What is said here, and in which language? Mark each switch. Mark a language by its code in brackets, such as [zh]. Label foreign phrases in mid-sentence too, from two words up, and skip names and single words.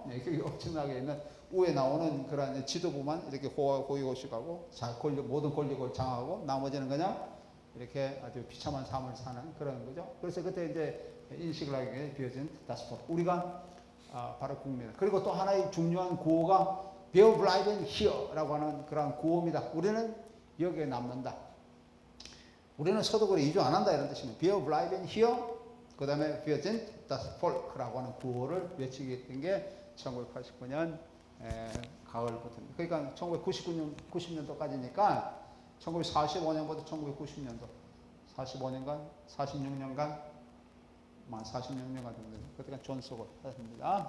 [ko] 계급이 엄청나게 있는 위에 나오는 그런 지도부만 이렇게 고위고식하고 모든 권력을 장악하고 나머지는 그냥 이렇게 아주 비참한 삶을 사는 그런 거죠. 그래서 그때 이제 인식을 하게 된 [de] Wir sind das Volk. [ko] 우리가 바로 국민. 그리고 또 하나의 중요한 구호가 [de] Wir bleiben hier [ko] 라고 하는 그런 구호입니다. 우리는 여기에 남는다. 우리는 서독으로 이주 안 한다 이런 뜻입니다. [de] Wir bleiben hier. [ko] 그 다음에 [de] Wir sind das Volk [ko] 라고 하는 구호를 외치게 된 게 1989년 가을부터입니다. 그러니까 90년도까지니까 1945년부터 1990년도 46년간 46년간 정도 그때가 존속을 했습니다.